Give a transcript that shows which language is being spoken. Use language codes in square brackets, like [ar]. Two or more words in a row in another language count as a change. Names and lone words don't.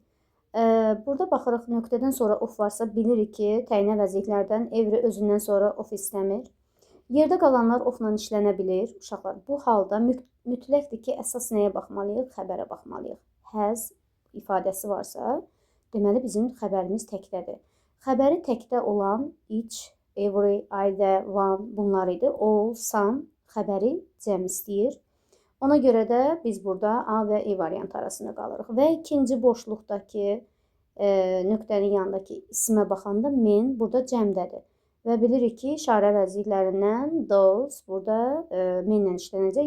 [az] Burada baxırıq, nöqtədən sonra of varsa, bilirik ki, təyin əvəzliklərdən every özündən sonra of istəmir. Yerdə qalanlar ofla işlənə bilir. Uşaqlar, bu halda mütləqdir ki, əsas nəyə baxmalıyıq? Xəbərə baxmalıyıq. has ifadəsi varsa, deməli bizim xəbərimiz təkdədir. Xəbəri təkdə olan [en] each, every, either, one [az] bunlar idi. [en] All, some [az] xəbəri cəm istəyir. Ona görə də biz burada A və E variantı arasında qalırıq. Və ikinci boşluqdakı nöqtənin yanındakı ismə baxanda men burada cəmdədir. Və bilirik ki, işarə əvəzliklərindən those burada menlə işlənəcək.